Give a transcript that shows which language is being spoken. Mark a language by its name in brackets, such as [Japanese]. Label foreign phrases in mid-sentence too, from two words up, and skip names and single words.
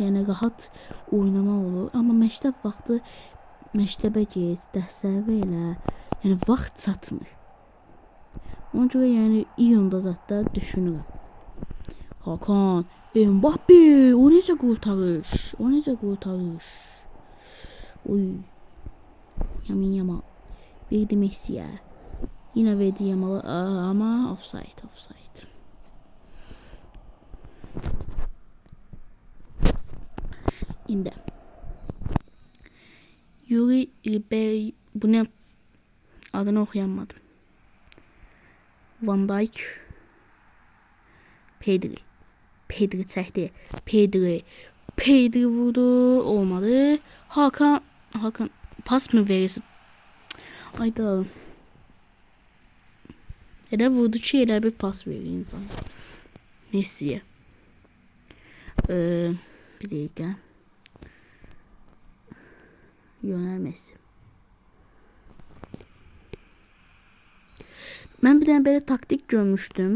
[Azerbaijani] Yəni rahat oynamaq olur. Amma məktəb vaxtı məktəbə get, dərslərə elə. Yəni vaxt çatmır. Ona görə yəni iyunda zətdə düşünürəm. Hakan, Mbappe, o necə qurtarış? O necə qurtarış? Oy. Yamin Yamal. [Turkish] Verdi Messi'ye. Yine verdi Yamal'a ama offside. [Azerbaijani] İndi. [Turkish] Yuri Ribery, bu ne? Adını okuyamadım. Van Dijk. [Azerbaijani] Pedri çəkdi. Pedri vurdu. Olmadı. [Turkish] Hakan pas mı verirsin? [Azerbaijani] Ayda. Elə vurdu ki, elə bir pas verir insan. Messi'ye. Bir dəqiqə. Lionel Messi. Mən bir dənə belə taktik görmüşdüm.